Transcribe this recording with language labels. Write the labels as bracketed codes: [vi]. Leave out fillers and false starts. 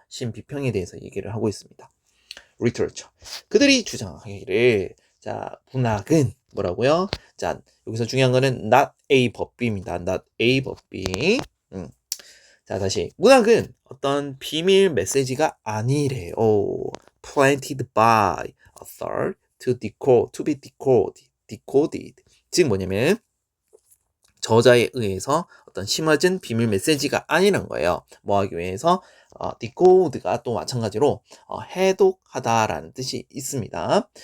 [ko] 신비평에 대해서 얘기를 하고 있습니다. [en] literature. [ko] 그들이 주장하기를, 자, 문학은 뭐라고요? 자, 여기서 중요한 거는 [en] not a but b [ko] 입니다. [en] not a but b. [ko] 자, 다시. 문학은 어떤 비밀 메시지가 아니래요. [en] planted by a third to be decoded. [ko] 즉 뭐냐면 저자에 의해서 어떤 심어진 비밀 메시지가 아니란 거예요. 뭐 하기 위해서 디코드가 또 마찬가지로 해독하다라는 뜻이 있습니다.